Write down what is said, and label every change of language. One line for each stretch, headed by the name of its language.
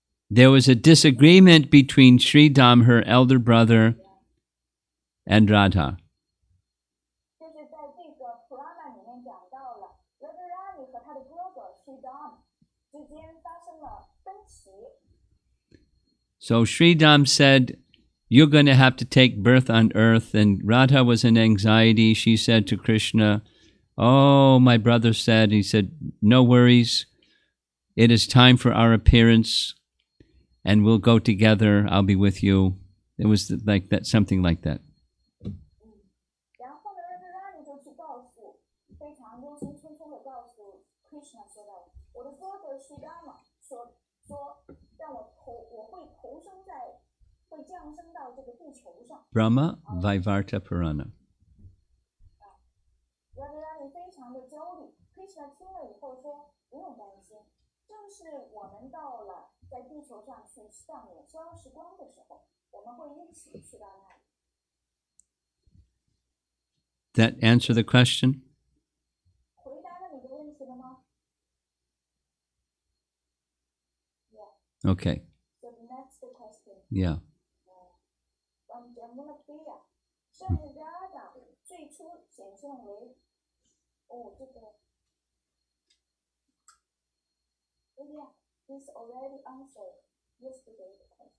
English: There was a disagreement between Sridham, her elder brother, and Radha.
Chinese: 就是在这个 Purana 里面讲到了 Radharani 和他的哥哥 Sridham 之间发生了分歧。
English: So Sridham said, "You're going to have to take birth on earth." And Radha was in anxiety. She said to Krishna, "Oh, my brother said," he said, "no worries. It is time for our appearance, and we'll go together. I'll be with you." It was like that, something like that.
Chinese: 然后呢 Radharani 就去告诉，非常忧心忡忡的告诉 Krishna 说的，我的哥哥 Sridham 说让我会投生在，会降生到这个地球上。
English: Brahma Vaivarta Purana.
Chinese: Radharani 非常的焦虑 ，Krishna 听了以后说不用担心，正是我们到了在地球上去上演消时光的时候，我们会一起去到那里。
English: That answer the question?
Chinese: 回答了你的问题了吗
English: Okay. So the next question Yeah. from Jamuna Priya，
Chinese: 圣 Radha 最初显现为，这个
English: Yeah, this already answered yesterday the question.